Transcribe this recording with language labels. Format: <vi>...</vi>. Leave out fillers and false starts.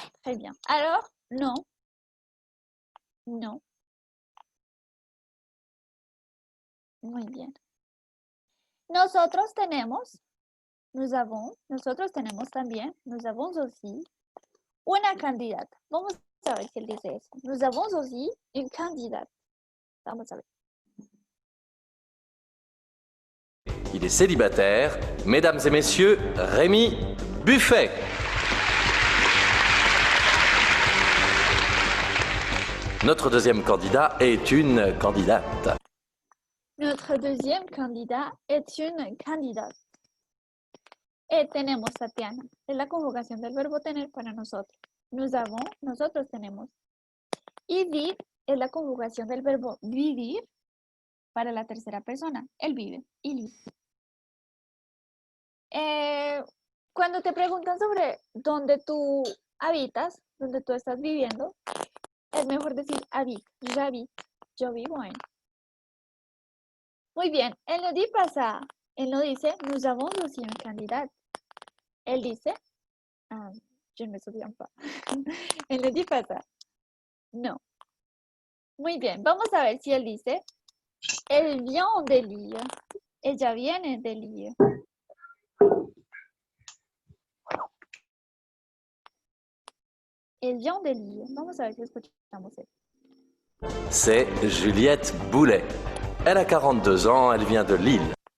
<fr>Très bien. Alors, non.</fr> <es>No. Muy bien. Nosotros tenemos, nosotros tenemos también,</es> <fr>nous avons aussi,</fr> <es>una candidata. Vamos a ver si él dice eso.</es> <fr>Nous avons aussi une candidate.</fr> <es>Vamos a ver.</es> <fr>Il est célibataire. Mesdames et messieurs, Rémi Buffet. Notre deuxième candidat est une candidate. Notre deuxième candidat est une candidate.</fr> <es>Tenemos, Tatiana. Es la conjugación del verbo tener para nosotros.</es> <fr>Nous avons,</fr> <es>nosotros tenemos. Y vivir es la conjugación del verbo vivir para la tercera persona. Él vive.</es> <fr>Il vit.</fr> <es>Cuando te preguntan sobre dónde tú habitas, dónde tú estás viviendo, es mejor decir</es> <fr>habite, j'habite,</fr> <es>yo vivo en. Muy bien, él no</es> <fr>dit pas ça.</fr> <es>Él no dice,</es> <fr>nous avons aussi un candidat.</fr> <es>Él dice,</es> <fr>je ne me souviens pas.</fr> <es>Él no</es> <fr>dit pas ça.</fr> <es>No. Muy bien, vamos a ver si él dice,</es> <fr>elle vient de Lille.</fr> <es>Ella viene de Lille.</es> <fr>Elle vient de Lille.</fr> <es>Vamos a ver si escuchamos eso.</es> <fr>C'est Juliette Boulet. Elle a 42 ans, elle vient de Lille.</fr>